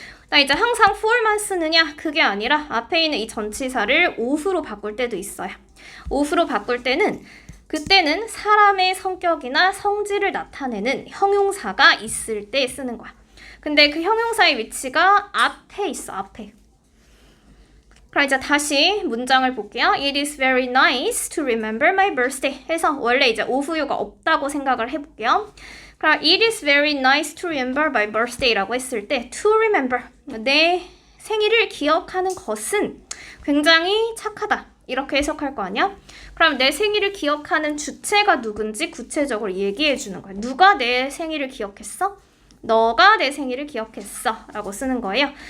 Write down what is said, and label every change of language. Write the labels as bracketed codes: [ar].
[ko] 나 이제 항상 for만 쓰느냐? 그게 아니라 앞에 있는 이 전치사를 of로 바꿀 때도 있어요. of로 바꿀 때는 그때는 사람의 성격이나 성질을 나타내는 형용사가 있을 때 쓰는 거야. 근데 그 형용사의 위치가 앞에 있어, 앞에. 그럼 이제 다시 문장을 볼게요. [en] It is very nice to remember my birthday [ko] 해서 원래 이제 오후유가 없다고 생각을 해볼게요. 그럼 [en] it is very nice to remember my birthday [ko] 라고 했을 때 to remember, 내 생일을 기억하는 것은 굉장히 착하다. 이렇게 해석할 거 아니야? 그럼 내 생일을 기억하는 주체가 누군지 구체적으로 얘기해 주는 거야. 누가 내 생일을 기억했어? 너가 내 생일을 기억했어 라고 쓰는 거예요.